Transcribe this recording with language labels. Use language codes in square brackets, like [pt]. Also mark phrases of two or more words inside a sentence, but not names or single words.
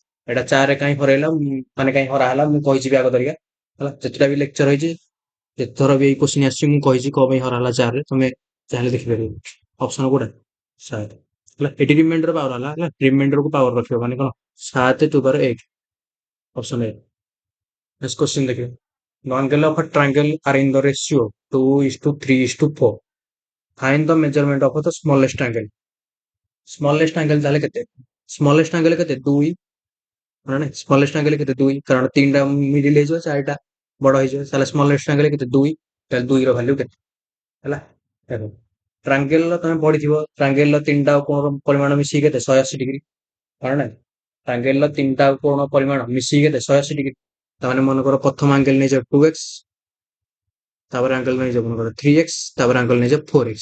[or] ଏଇଟା 4 ରେ କାହିଁ ହରେଇଲା ମାନେ କାହିଁ ହରା ହେଲା ମୁଁ କହିଛି ବି ଆଗ ତରିକା ହେଲା। ଯେତେଟା ବି ଲେକ୍ଚର ହେଇଛି ଯେତେଥର ବି ଏଇ କ୍ୱେଶ୍ଚିନ୍ ଆସିଛି ମୁଁ କହିଛି କଣ ପାଇଁ ହରା ହେଲା 4 ରେ ତମେ ଚାହିଁଲେ ଦେଖିପାରିବ। ଅପସନ କୋଉଟା 7 ହେଲା। ଏଠି [en] remainder power [or] ହେଲା ହେଲା। ରିମାଇଣ୍ଡର କୁ ପାୱାର ରଖିବ ମାନେ କଣ 7 ଟୁ ବାର 1 ଅପସନ ଏ। [en] next question ଦେଖିବା। The angle of a triangle are in the ratio 2:3:4. Find the measurement of the smallest angle. Smallest angle [or] ତାହେଲେ କେତେ [en] smallest angle [or] କେତେ 2 ମାନେ [en] smallest angle [or] କେତେ 2 କାରଣ 3ଟା ମିଡିଲ ହେଇଯିବ 4ଟା ବଡ ହେଇଯିବ। ତାହେଲେ [en] smallest angle [or] କେତେ 2। ତାହେଲେ 2 ର ଭ୍ୟାଲୁ କେତେ ହେଲା। ଦେଖ ଟ୍ରାଙ୍ଗେଲ ର ତମେ ପଢିଥିବ ଟ୍ରାଙ୍ଗେଲ ର 3ଟା କୋଣର ପରିମାଣ ମିଶିକି କେତେ 180 ଡିଗ୍ରୀ କାରଣ ଟ୍ରାଙ୍ଗେଲ ର 3ଟା କୋଣ ପରିମାଣ ମିଶିକି କେତେ 180 ଡିଗ୍ରୀ। ତାମାନେ ମନେକର ପ୍ରଥମ ଆଙ୍ଗେଲ ନେଇଯାଅ 2x ତାପରେ ଆଙ୍ଗେଲ ନେଇଯାଅ ମନେକର 3x ତାପରେ ଆଙ୍ଗେଲ ନେଇଯାଅ 4x।